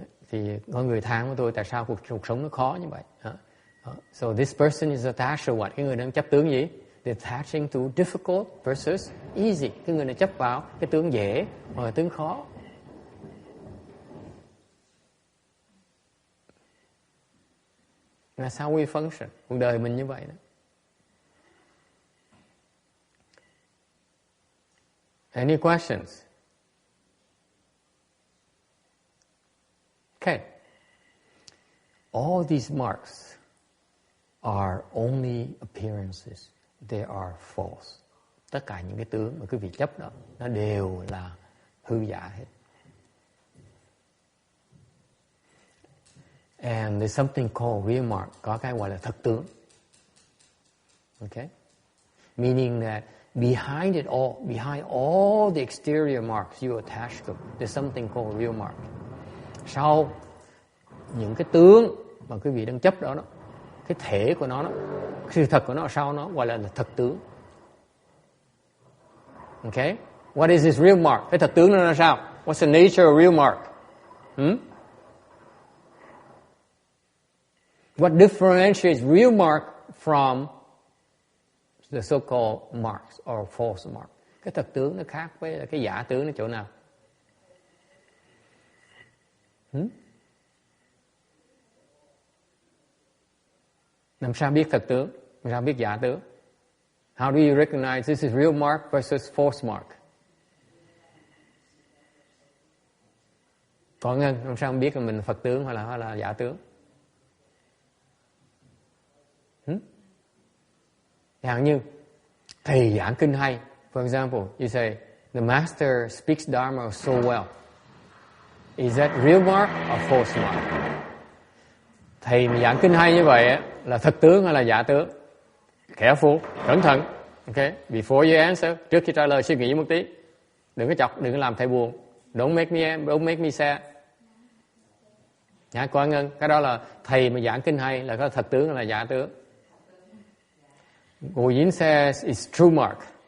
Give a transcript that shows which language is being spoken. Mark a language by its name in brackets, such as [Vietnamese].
[Vietnamese] Thì có người than với tôi tại sao cuộc sống nó khó như vậy. [English] So this person is attached to what? [Vietnamese] Cái người đang chấp tướng gì? [English] They're attaching to difficult versus easy. [Vietnamese] Cái người này chấp vào cái tướng dễ hoặc là tướng khó. Là sao [English] we function? [Vietnamese] Cuộc đời mình như vậy đó. [English] Any questions? Okay. All these marks are only appearances. They are false. [Vietnamese] Tất cả những cái tướng mà quý vị chấp đó, nó đều là hư giả hết. [English] And there's something called real mark. [Vietnamese] Có cái gọi là thật tướng. [English] Okay? Meaning that behind all the exterior marks you attach to, there's something called real mark. [Vietnamese] Sau những cái tướng mà quý vị đang chấp đó, cái thể của nó, sự thật của nó sau nó gọi là thật tướng. [English] Okay? What is this real mark? [Vietnamese] Cái thật tướng nó là sao? [English] What's the nature of real mark? What differentiates real mark from the so-called marks or false mark? [Vietnamese] Cái thật tướng nó khác với cái giả tướng ở chỗ nào? Làm sao biết thật tướng? Làm sao biết giả tướng? [English] How do you recognize this is real mark versus false mark? [Vietnamese] Có Ngân, làm sao biết là mình Phật tướng hay là giả tướng? Chẳng như thầy giảng kinh hay. [English] For example, you say, the master speaks Dharma so well. Is that real mark or false mark? [Vietnamese] Thầy mà giảng kinh hay như vậy á, là thật tướng hay là giả tướng? [English] Careful, [Vietnamese] cẩn thận. [English] Okay, before you answer, [Vietnamese] trước khi trả lời suy nghĩ một tí. Đừng có chọc, đừng có làm thầy buồn. [English] Don't make me sad. [Vietnamese] Cô An Ngân, cái đó là thầy mà giảng kinh hay là có thật tướng hay là giả tướng? [English] Cô Yến says it's true mark.